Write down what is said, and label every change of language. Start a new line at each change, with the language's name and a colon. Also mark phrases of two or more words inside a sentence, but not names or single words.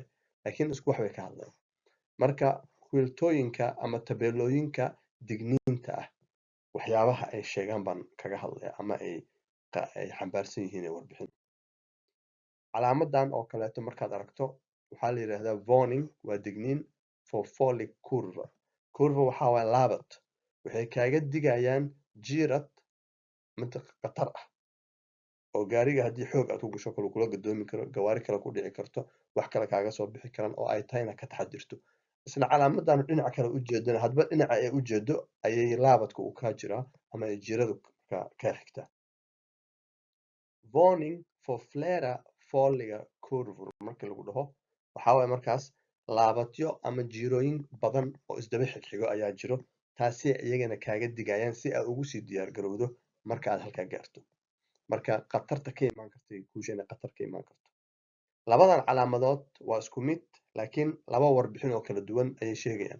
Somali: Laakiin isku wax bay ka hadlayaan. Marka filtooyinka ama tabeelooyinka digniinta ah waxyaabaha ay sheegaan baan kaga hadlayaa ama ay xambaarsan yihiin ee warbixin. Calaamadan oo kaleeto markaad aragto waxaa la yiraahdaa warning waa digniin
English: for falling curve.
Somali: Curve waxaa waaye laabad. Waxay kaaga digayaan jiirad mid khatar ah oo gaariga haddii xoog aad ku gasho kale kula gadoomi karo, gawaari kale ku dhici karto, wax kale kaaga soo bixi karaan oo ay tahay inaad ka taxadirto. Isla calaamadan dhinaca kale u jeedana hadba dhinaca ay u jeedo ayay laabadka u kaa jiraa ama ay jiiradu ka xigtaa.
English: Warning for flare falling curve
Somali: marka lagu dhaho waxaa waaye markaas laabadyo ama jiirooyin badan oo isdaba xigxigo ayaa jiro taasi iyagana kaaga digayaan si aad ugu sii diyaar garowdo marka aad halkaa gaarto. Marka khatarta ka imaan karto ay kuu sheegaan khatar ka imaan karto. Labadan calaamadood waa isku mid laakiin laba warbixin oo kala duwan ayay sheegayaan.